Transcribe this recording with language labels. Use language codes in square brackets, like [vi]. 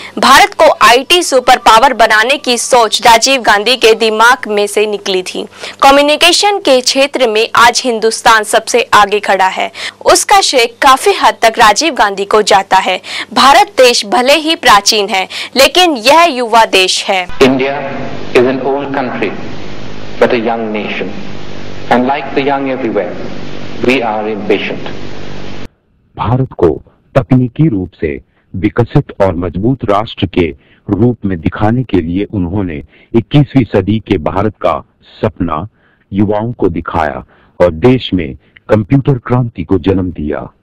[hi] भारत को IT super power बनाने की सोच राजीव गांधी के दिमाग में से निकली थी। कम्युनिकेशन के क्षेत्र में आज हिंदुस्तान सबसे आगे खड़ा है, उसका श्रेय काफी हद तक राजीव गांधी को जाता है। भारत देश भले ही प्राचीन है, लेकिन यह युवा देश है। [en] India is an old country, but a young nation. And like the young everywhere, we are impatient. [hi] Bharat को तकनीकी रूप से विकसित और मजबूत राष्ट्र के रूप में दिखाने के लिए उन्होंने 21वीं सदी के भारत का सपना युवाओं को दिखाया और देश में कंप्यूटर क्रांति को जन्म दिया।